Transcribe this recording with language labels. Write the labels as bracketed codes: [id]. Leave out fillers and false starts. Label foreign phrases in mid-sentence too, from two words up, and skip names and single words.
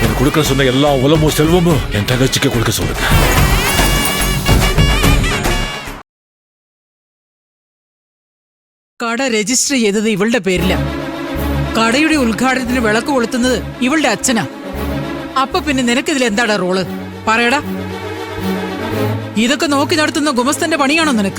[ta] கொடுக்க சொன்ன எல்லா உலமும் செல்வமும் என் தங்கச்சிக்கு கொடுக்க சொல்லுங்க. [ml] കട രജിസ്റ്റർ ചെയ്തത് ഇവളുടെ പേരില. കടയുടെ ഉദ്ഘാടനത്തിന് വിളക്ക് കൊളുത്തുന്നത് ഇവളുടെ അച്ഛനാ. അപ്പൊ പിന്നെ നിനക്കിതിൽ എന്താടാ റോള്? പറയടാ. ഇതൊക്കെ നോക്കി നടത്തുന്ന ഗുമസ്തന്റെ പണിയാണോ നിനക്ക്?